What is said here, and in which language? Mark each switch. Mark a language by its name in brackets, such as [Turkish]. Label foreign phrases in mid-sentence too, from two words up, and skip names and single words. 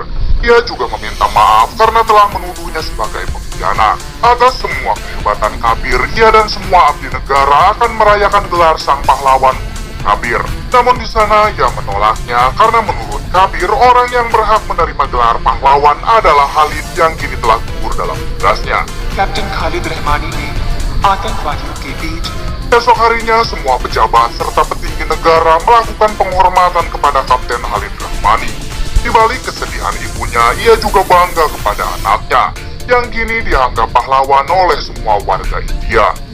[Indonesian] Ia juga meminta maaf karena telah menuduhnya sebagai pengkhianat. Atas semua kehebatan Kabir, ia dan semua abdi negara akan merayakan gelar sang pahlawan Kabir. Namun di sana ia menolaknya karena menurut Kabir, orang yang berhak menerima gelar pahlawan adalah Khalid yang kini telah gugur dalam tugasnya. [Hindi] कैप्टन खालिद रहमानी ने आतंकवादियों के बीच [Indonesian] Esok harinya semua pejabat serta petinggi negara melakukan penghormatan kepada Kapten Khalid Rahmani. Di balik kesedihan ibunya, ia juga bangga kepada anaknya yang kini dianggap pahlawan oleh semua warga India.